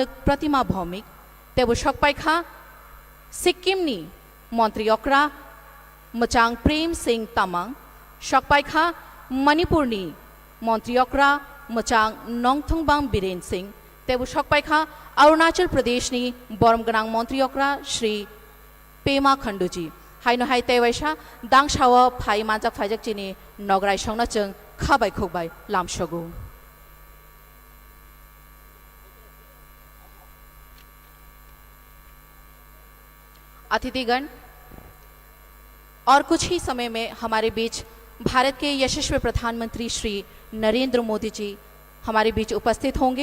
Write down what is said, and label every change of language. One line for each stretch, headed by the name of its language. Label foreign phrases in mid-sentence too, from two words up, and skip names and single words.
Kok Borok: प्रतिमा भौमिक तेबो सकपाइखा सिक्किमनि मन्त्री अक्रा मोचां प्रेम सिंह तामाङ सकपाइखा मणिपुरनि मन्त्री अक्रा मोचां नङथुङबाङ बिरेन सिंह तेबो सकपाइखा अरुणाचल प्रदेशनि बरम गनां मन्त्री अक्रा श्री पेमा खण्डुजी हाइनो हाइ तेवैसा दांसाव फाइ मानजाक फाइजाक चिनि नगराय संना जों खाबाय खोबाय लामसगु
Hindi: अतिथिगण और कुछ ही समय में हमारे बीच भारत के यशस्वी प्रधानमंत्री श्री नरेंद्र मोदी जी हमारे बीच उपस्थित होंगे।